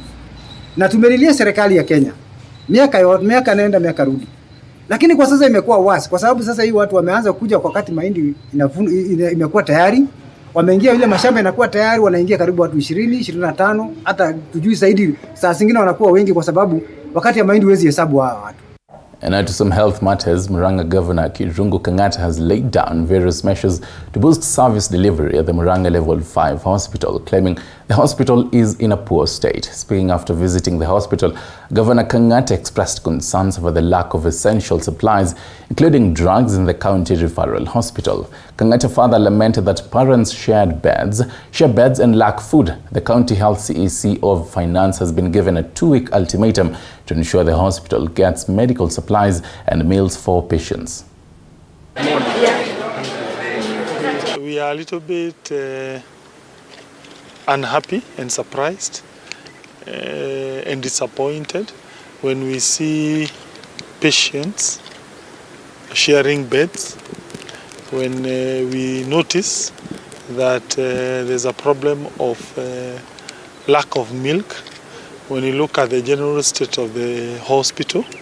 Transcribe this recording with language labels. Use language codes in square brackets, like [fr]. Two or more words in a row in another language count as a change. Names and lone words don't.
[sw] Na tumelilia serikali ya Kenya. Miaka naenda miaka rudi. Lakini kwa sasa imekuwa wasi kwa sababu sasa hii watu wameanza kuja kwa wakati mahindi imekuwa tayari. Wameingia ile mashamba inakuwa tayari, wanaingia karibu watu 20, 25, hata tujui zaidi saa zingine wanakuwa wengi kwa sababu wakati ya mahindi huwezi hesabu hawa watu. [en] And now to some health matters. Murang'a Governor Kirungu Kang'ata has laid down various measures to boost service delivery at the Murang'a Level 5 hospital, claiming the hospital is in a poor state. Speaking after visiting the hospital, Governor Kang'ata expressed concerns over the lack of essential supplies, including drugs in the county referral hospital. Kang'ata further lamented that parents share beds and lack food. The county health CEC of Finance has been given a 2-week ultimatum to ensure the hospital gets medical supplies and meals for patients. We are a little bit unhappy and surprised and disappointed when we see patients sharing beds, when we notice that there's a problem of lack of milk, when you look at the general state of the hospital.